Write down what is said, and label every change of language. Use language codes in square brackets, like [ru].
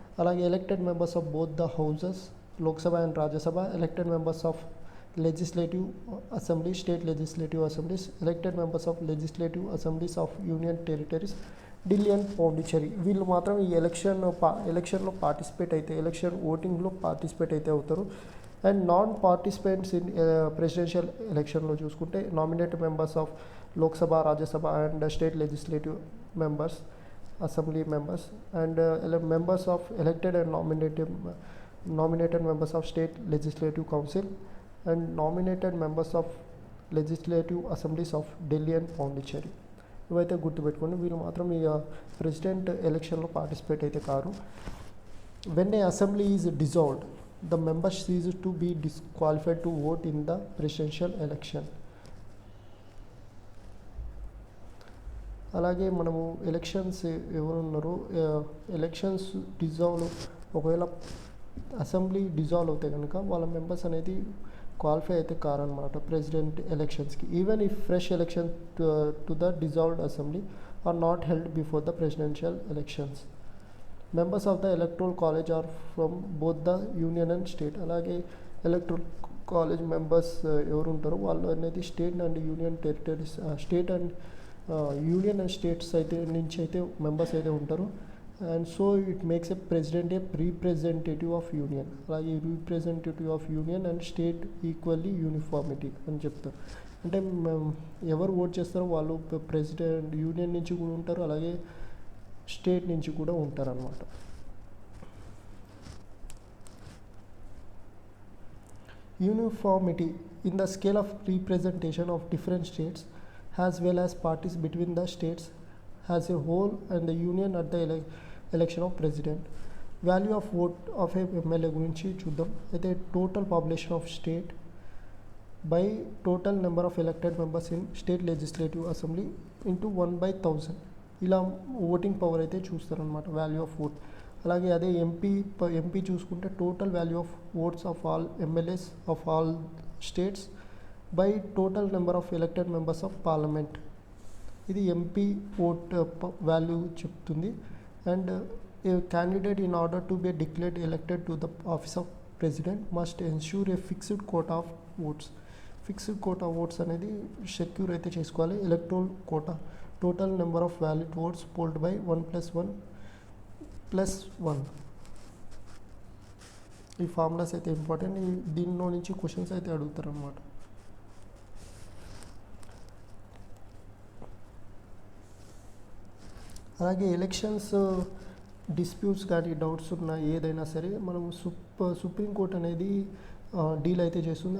[en] అలాగే elected members of both the houses, Lok Sabha and Rajya Sabha, elected members of legislative assembly, state legislative assemblies, elected members of legislative assemblies of union territories, Delhi and Pondicherry. [te] వీళ్ళు మాత్రం ఈ ఎలక్షన్లో participate అయితే ఓటింగ్లో participate అయితే అవుతారు. [en] And non participants in presidential ఎలక్షన్లో చూసుకుంటే nominated members of Lok Sabha, Rajya Sabha and state legislative members, assembly members, and members of elected and nominated members of state legislative council, and nominated members of legislative assemblies of Delhi and Pondicherry. [te] ఇవైతే గుర్తుపెట్టుకోండి. వీళ్ళు మాత్రం ఈ president ఎలక్షన్లో participate అయితే car. [en] When a assembly is dissolved, the members cease to be disqualified to vote in the presidential election. [te] అలాగే మనము elections ఎవరున్నారో ఎలక్షన్స్ డిజాల్వ్, ఒకవేళ అసెంబ్లీ డిజాల్వ్ అవుతే కనుక వాళ్ళ మెంబర్స్ అనేది క్వాలిఫై అయితే కారనమాట ప్రెసిడెంట్ ఎలక్షన్స్కి. [en] Even if fresh election to the dissolved assembly are not held before the presidential elections. Members of the electoral college are from both the union and state. [te] అలాగే electoral college members ఎవరు ఉంటారో వాళ్ళు అనేది state and union territories, state and union and states అయితే నుంచి అయితే members అయితే ఉంటారు. [en] And so it makes a president a representative of union. అలాగే representative of union and state equally uniformity [te] అని చెప్తారు. అంటే ఎవరు ఓట్ చేస్తారో వాళ్ళు ప్రెసిడెంట్ యూనియన్ నుంచి కూడా ఉంటారు, అలాగే స్టేట్ నుంచి కూడా ఉంటారు అన్నమాట. [en] Uniformity in the scale of representation of different states as well as parties between the states as a whole and the union at the election of president. Value of vote of a MLA [te] గురించి చూద్దాం. అయితే [en] total population of state by total number of elected members in state legislative assembly into 1/1000. ఇలా voting power [te] అయితే చూస్తారనమాట, [en] Value of vote. [te] అలాగే అదే MP చూసుకుంటే [en] Total value of votes of all MLAs of all states by total number of elected members of parliament. [te] ఇది MP vote value చెప్తుంది. [en] And a candidate in order to be declared elected to the office of president must ensure a fixed quota of votes. [te] Fixed quota oats అనేది secure అయితే చేసుకోవాలి. [en] Electoral quota total number of valid votes polled by 1 plus 1. [te] ఈ formulas అయితే important. దీనిలో నుంచి questions అయితే అడుగుతారు అన్నమాట. అలాగే ఎలక్షన్స్ డిస్ప్యూట్స్ కానీ డౌట్స్ ఉన్న ఏదైనా సరే మనం సుప్రీంకోర్టు అనేది డీల్ అయితే చేస్తుంది.